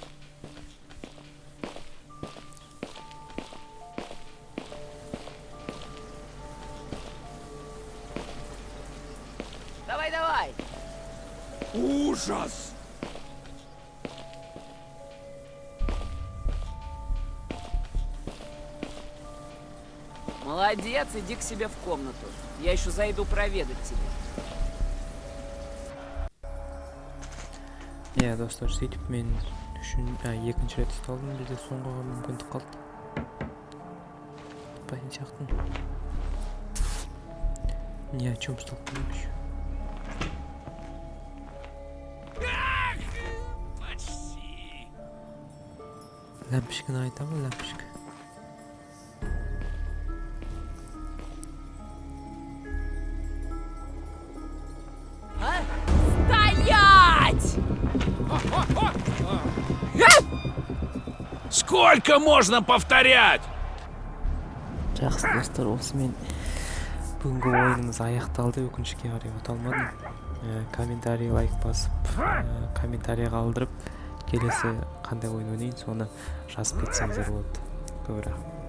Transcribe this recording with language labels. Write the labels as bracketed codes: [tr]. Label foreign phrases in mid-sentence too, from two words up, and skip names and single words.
[ru] Давай, давай! Ужас! Молодец, иди к себе в комнату. Я еще зайду проведать тебя. [kk] Иә, достар, сөйтіп мен екінші рет ұсталдым, бізде соңғыға мүмкіндік қалды. Таппайтын сияқтымын. [ru] Ни о чем столкнулся еще. Почти. [kk] Лампочканы айтамын, лампочка. [ru] Стоять! Сколько можно повторять? [kk] Жақсы достар, осымен бүгінгі ойынымыз аяқталды. Өкінішке қарай өте алмадым. Комментарий, лайк басып, комментарий қалдырып, келесі қандай ойын ойнайын соны жазып кетсеңіздер болады. Көп рахмет.